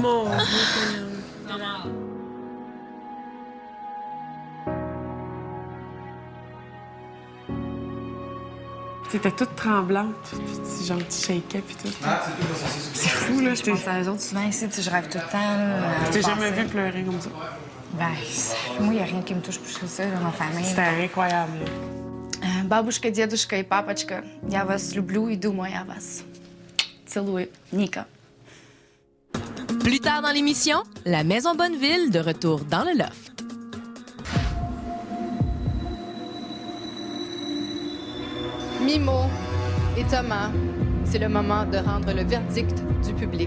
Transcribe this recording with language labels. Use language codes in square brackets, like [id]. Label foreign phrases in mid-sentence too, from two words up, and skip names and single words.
[fr] Mon Dieu, T'étais toute tremblante, puis genre tu shakeais puis tout. C'est fou, là. Je pense à eux autres souvent ici, tu sais, je rêve tout le temps. Je t'ai jamais vu pleurer comme ça. Ben, moi, il n'y a rien qui me touche plus que ça dans ma famille. C'était incroyable. [ru] Бабушка, дедушка и папочка, я вас люблю и думаю о вас. Целую, Ника. [fr] Plus tard dans l'émission, la Maison Bonneville de retour dans le loft. Mimo et Thomas, c'est le moment de rendre le verdict du public.